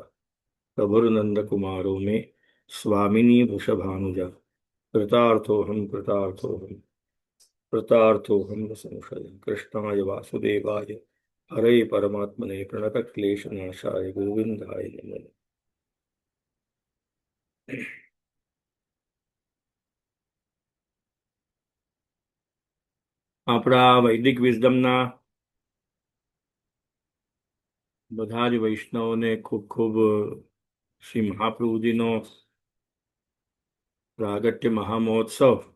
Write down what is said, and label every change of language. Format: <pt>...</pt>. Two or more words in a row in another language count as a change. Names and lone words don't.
<sa>प्रभुर्नन्दकुमारो मे स्वामिनी वृषभानुजा कृतार्थोऽहं कृतार्थोऽहं न संशय. कृष्णाय वासुदेवाय हरे परमात्मने प्रणतक्लेशनाशाय गोविन्दाय नमः.</sa> <gu>આપણા વૈદિક વિઝડમના બધા જ વૈષ્ણવોને ખૂબ ખૂબ શ્રી મહાપ્રભુજીનો પ્રાગટ્ય મહામહોત્સવ</gu>